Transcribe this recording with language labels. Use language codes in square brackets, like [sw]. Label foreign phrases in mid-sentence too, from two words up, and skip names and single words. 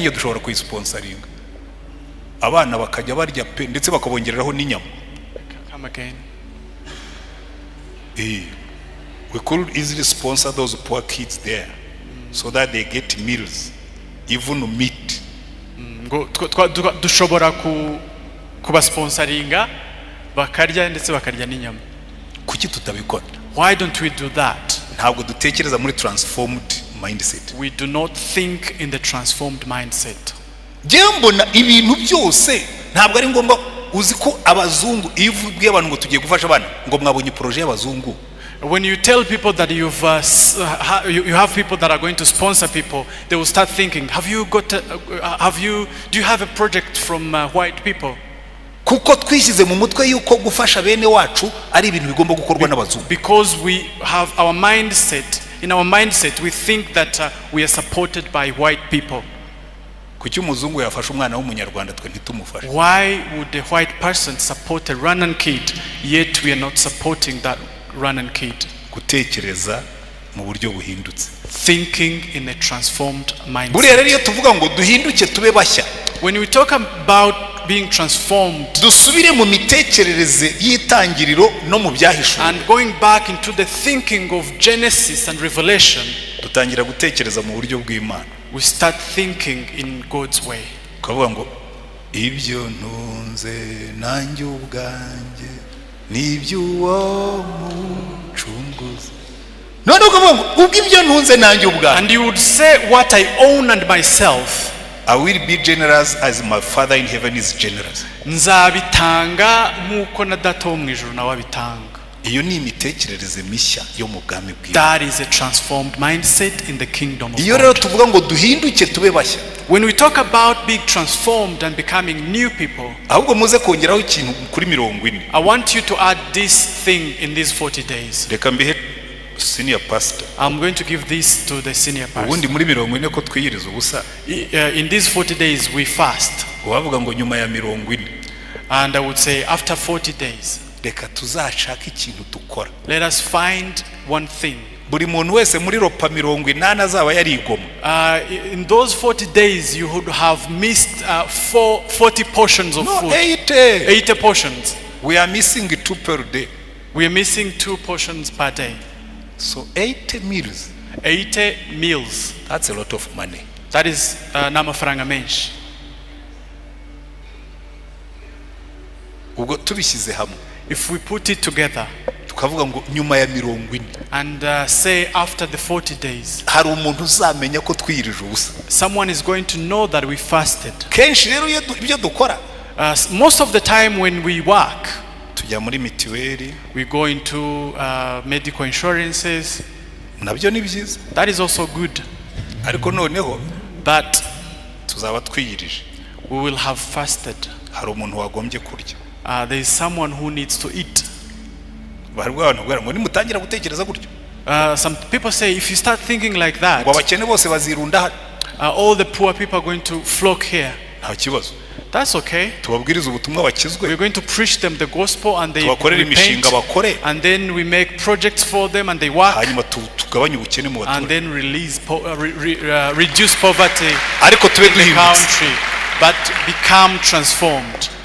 [en] again. We could easily sponsor those poor kids there so that they get meals, even meat. [rw] Dushobora kubasponsoringa bakarya ndetse bakarya n'inyama. Kuki tutabikora? [en] Why don't we do that? [rw] Ntabwo dutekereza muri [en] transformed mindset. We do not think in the transformed mindset. [rw] Jewe mbona ibintu byose ntabwo ari ngombwa. Uzi ko abazungu iyo ubwiye abantu ngo tugiye gufasha abana ngo mwabonye projet y'abazungu. [en] When you tell people that you have people that are going to sponsor people, they will start thinking, do you have a project from white people? [rw] Kuko twishyize mu mutwe yuko gufasha bene wacu ari ibintu bigomba gukorwa n'abazungu. [en] Because we have our mindset, in our mindset we think that we are supported by white people. [rw] Kuki umuzungu yafasha umwana w'umunyarwanda twe ntitumufashe? [en] Why would a white person support a Rwandan kid yet we are not supporting that Rwandan kid? [rw] Gutekereza mu buryo buhindutse. [en] Thinking in a transformed mindset. [rw] Buriya rero iyo tuvuga ngo duhinduke tube bashya. [en] When we talk about being transformed, [rw] dusubire mu mitekerereze y'itangiriro no mu byahishuwe. [en] And going back into the thinking of Genesis and Revelation, [rw] dutangira gutekereza mu buryo bw'Imana. [en] We start thinking in God's way. [rw] Kavuga ngo ibyo ntunze nanjye ubwanjye n'iby'uwo mucunguzi. None ukavuga ngo ubwo ibyo ntunze nanjye ubwanjye. [en] And you would say what I own and myself. I will be generous as my Father in heaven is generous. [rw] Nzabitanga nkuko na Data wo mu ijuru nawe abitanga. Iyo ni imitekerereze mishya yo mu bwami bw'Imana. [en] That is a transformed mindset in the kingdom of God. [rw] Iyo rero tuvuga ngo duhinduke tube bashya. [en] When we talk about being transformed and becoming new people, [rw] ahubwo muze kongeraho ikintu kuri 40. [en] I want you to add this thing in these 40 days. [rw] Reka mbihe [en] senior pastor. I'm going to give this to the senior pastor. [rw] Ubundi muri 40 ko twiyiriza ubusa. [en] In these 40 days we fast. [rw] Wavuga ngo nyuma ya 40. [en] And I would say after 40 days. [rw] Reka tuzashaka ikintu dukora. [en] Let us find one thing. [rw] Buri muntu wese muri ropa 80 azaba yarigoma. [en] In those 40 days you would have missed 40 portions of food. 80 portions. We are missing 2 per day. We are missing 2 portions per day. So 80 meals. 80 meals. That's a lot of money. That is [rw] n'amafaranga menshi. Ubwo tubishyize hamwe. [en] If we put it together. [rw] Tukavuga ngo nyuma ya 40. [en] And say after the 40 days. [rw] Hari umuntu uzamenya ko twiyirije ubusa. [en] Someone is going to know that we fasted. [rw] Kenshi rero ibyo dukora. [en] Most of the time when we work. [rw] Tujya muri mitiweli. [en] We go into medical insurances. [rw] Nabyo ni byiza. [en] That is also good. [rw] Ariko noneho. [en] But [rw] tuzaba twiyirije. [en] We will have fasted. [rw] Hari umuntu wagombye kurya. [en] There is someone who needs to eat. Some people say if you start thinking like that, all the poor people are going to flock here. That's okay. We're going to preach them the gospel and they repent, and then we make projects for them and they work, and then reduce poverty in the country, but become transformed.